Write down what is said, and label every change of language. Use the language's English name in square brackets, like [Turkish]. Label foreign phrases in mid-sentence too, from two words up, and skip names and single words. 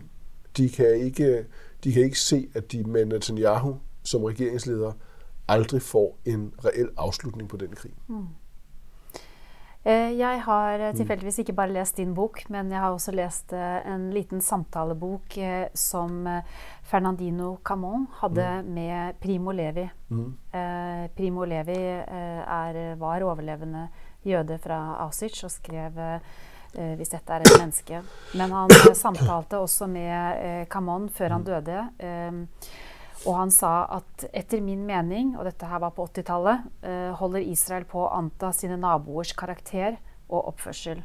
[Danish] De kan ikke se, at de med Netanyahu som regeringsleder aldrig får en reel afslutning på den krig. [Norwegian] Jeg har tilfældigvis ikke bare læst din bok, men jeg har også læst en liten samtalebok som Fernandino Camon havde med Primo Levi. Primo Levi var overlevende jøde fra Auschwitz og skrev hvis dette er et menneske. Men han samtalte også med Camon før han døde, og han sa at etter min mening, og dette her var på 80-tallet, holder Israel på å anta sine naboers karakter og oppførsel.